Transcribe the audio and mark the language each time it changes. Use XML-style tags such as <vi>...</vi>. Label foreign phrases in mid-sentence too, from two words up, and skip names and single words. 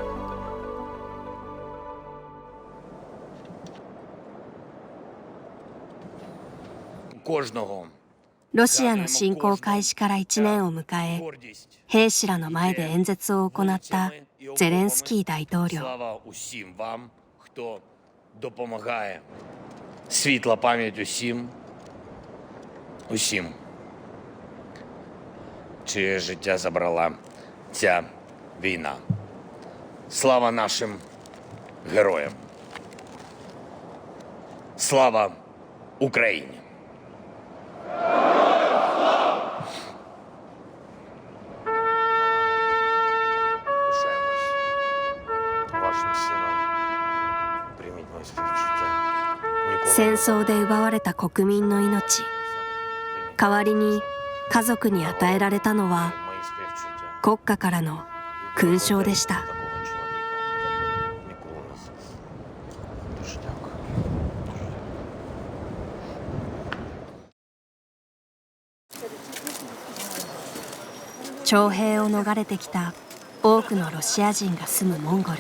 <ja>ロシアの侵攻開始から1年を迎え、兵士らの前で演説を行ったゼレンスキー大統領。</ja> <uk>Світла пам'ять усім, чиє життя забрала ця війна. Слава нашим героям. Слава Україні. Вашим сином прийміть моє співчуття.</uk> <ja>戦争で奪われた国民の命。代わりに家族に与えられたのは国家からの勲章でした。徴兵を逃れてきた多くのロシア人が住むモンゴル。</ja>